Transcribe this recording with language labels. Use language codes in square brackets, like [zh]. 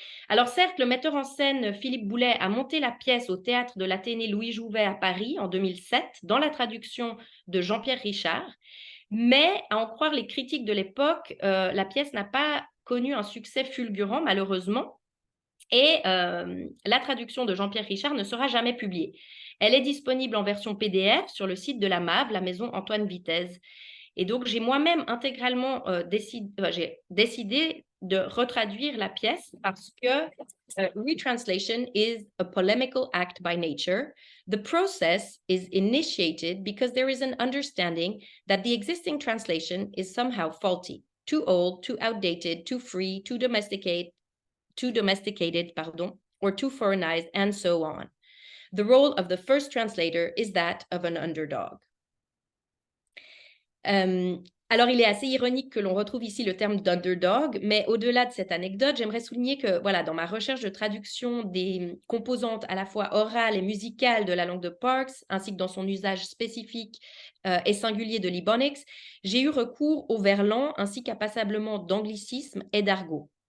[fr] Alors certes, le metteur en scène Philippe Boulet a monté la pièce au théâtre de l'Athénée Louis Jouvet à Paris en 2007, dans la traduction de Jean-Pierre Richard, mais à en croire les critiques de l'époque, la pièce n'a pas connu un succès fulgurant, malheureusement, et la traduction de Jean-Pierre Richard ne sera jamais publiée. Elle est disponible en version PDF sur le site de la MAV, la maison Antoine Vitesse. Et donc, j'ai moi-même intégralement décidé de retraduire la pièce parce que [en] retranslation is a polemical act by nature. The process is initiated because there is an understanding that the existing translation is somehow faulty, too old, too outdated, too free, too domesticated, or too foreignized, and so on. The role of the first translator is that of an underdog. [fr] Alors, il est assez ironique que l'on retrouve ici le terme d'underdog, mais au-delà de cette anecdote, j'aimerais souligner que, voilà, dans ma recherche de traduction des composantes à la fois orales et musicales de la langue de Parks, ainsi que dans son usage spécifique et singulier de l'Ebonics, j'ai eu recours au verlan ainsi qu'à passablement d'anglicisme et d'argot.